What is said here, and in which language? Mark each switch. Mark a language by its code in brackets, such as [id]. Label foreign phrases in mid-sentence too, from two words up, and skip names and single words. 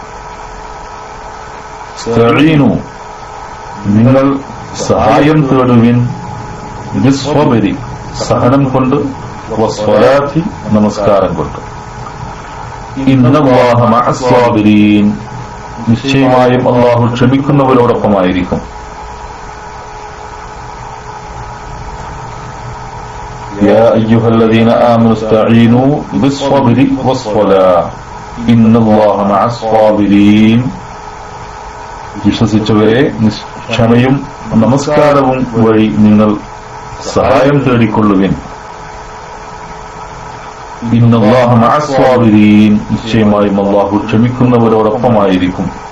[ml] ഇസ്തഈനു നിങ്ങൾ സഹായം തേടുവിൻ ബിസ്സബരി സഹനം കൊണ്ട് വസ്സലാത്തി നമസ്കാരം കൊണ്ട് [ar] إن الله مع الصابرين [ml] നിശ്ചയമായും അല്ലാഹു ക്ഷമിക്കുന്നവരോടൊപ്പമായിരിക്കും. [ar] يا أيها الذين آمنوا استعينوا بالصبر والصلاة إن الله مع الصابرين. [ml] വിശ്വസിച്ചവരെ ക്ഷമയും നമസ്കാരവും വഴി നിങ്ങൾ സഹായം തേടിക്കൊള്ളുവിൻ. [ar] إن الله مع الصابرين [ml] നിശ്ചയമായും അല്ലാഹു ക്ഷമിക്കുന്നവരോടൊപ്പമായിരിക്കും.